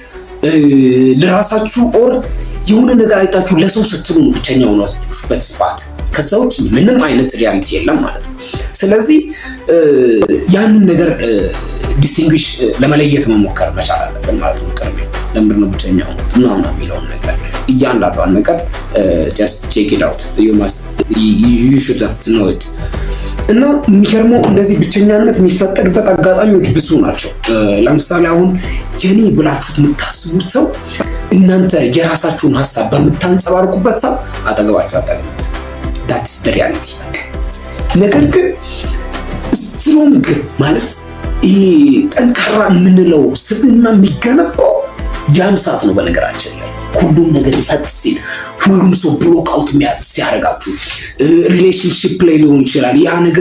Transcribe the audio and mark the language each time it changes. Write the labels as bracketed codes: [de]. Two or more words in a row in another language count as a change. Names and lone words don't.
[am] ለራሳችሁ ኦር የሆነ ነገር አይታችሁ ለሰው ስትሉ ነው ብቸኛ የሆናችሁበት ስፓት። ከዛ ውጭ ምንም አይነት ሪያሊቲ የለም ማለት ነው። ስለዚህ ያንን ነገር ዲስቲንጉሽ ለመለየት መሞከር መቻል አለብን ማለት ነው። ቅርብ ለምንድን ነው ብቸኛ ሆኑት ምናምን የሚለውን ነገር እያንዳንዷን ነገር [en] just check it out, you should have to know it። [am] እና የሚገርመው እንደዚህ ብቸኛነት የሚፈጠርበት አጋጣሚዎች ብዙ ናቸው። ለምሳሌ አሁን የኔ ብላችሁት የምታስቡት ሰው እናንተ የራሳችሁን ሀሳብ በምታንጸባርቁበት ሰው አጠገባችሁ አታገኙት። [en] that is the reality። [am] ነገር ግን ስትሮንግ ማለት ይሄ ጠንካራ የምንለው ስብዕና የሚገነባው ያን ሰዓት ነው። በነገራችን ላይ ሁሉም ነገር ሰጥ ሲል፣ ሁሉም ሰው [en] block out [am] ሲያደርጋችሁ፣ ሪሌሽንሺፕ ላይ ሊሆን ይችላል ያ ነገር